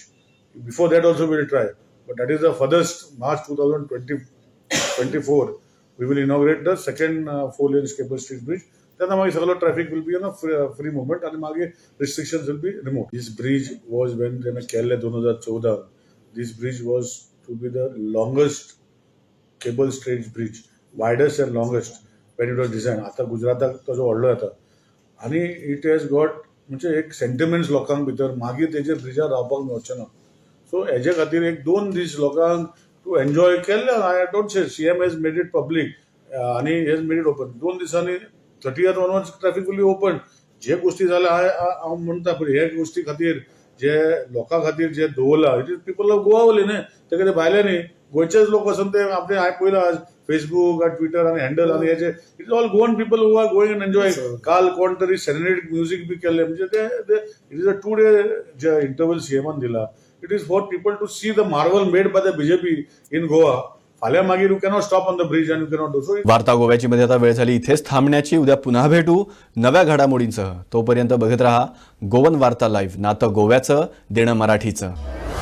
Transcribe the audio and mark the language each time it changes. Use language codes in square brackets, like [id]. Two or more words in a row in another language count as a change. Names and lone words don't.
[en] before that also will try, but that is the first March 2024 we will inaugurate the second 4 lane cable street bridge. [kok] तेन्ना मागीर सगळो [en] traffic will be in free movement [kok] आनी मागीर [en] restrictions will be remove. this bridge was when [kok] जेन्ना केल्लें [en] 2014. This bridge was to be the longest cable stayed bridge, widest and longest when it was designed. [kok] आता गुजराताक तो व्हडलो येता आनी [en] it has got [kok] म्हणजे एक सेंटिमेंट्स लोकांक भितर मागीर तेजेर ब्रिजार रावपाक मेळचें ना. सो हेजे खातीर एक 2 दीस लोकांक टू एन्जॉय केल्ले. [en] I don't say CM has made it public [kok] आनी [en] has made it open. [kok] 2 दिसांनी 30th ऑनवर्ड्स [en] traffic will be open. [kok] जे गोष्टी जाल्या हांव म्हणटा पूण हे गोष्टी खातीर जे लोकां खातीर जे दवरला [en] it is people of Goa only [kok] न्ही, ते कितें भायले न्ही, गोंयचेच लोक वचून ते आपले हांवें पळयलां आज फेसबूक आनी ट्विटर आनी हँडल आनी हेचे [en] it is all Goan people who are going and enjoy. [kok] काल कोण तरी सेरेनेटिक म्युजीक बी केल्लें म्हणजे ते [en] it is a 2 day [kok] जे इंटरवल CMन दिला. [en] it is for people to see the marvel made by the BJP in Goa. [kok] फाल्यां मागीर [en] you cannot stop on the bridge and you cannot do. सो [mr] वार्ता गोव्याची मध्ये आता वेळ झाली इथेच थांबण्याची. उद्या पुन्हा भेटू नव्या घडामोडींसह. तोपर्यंत बघत रहा गोवन वार्ता लाईव्ह. नातं गोव्याचं, देणं मराठीचं.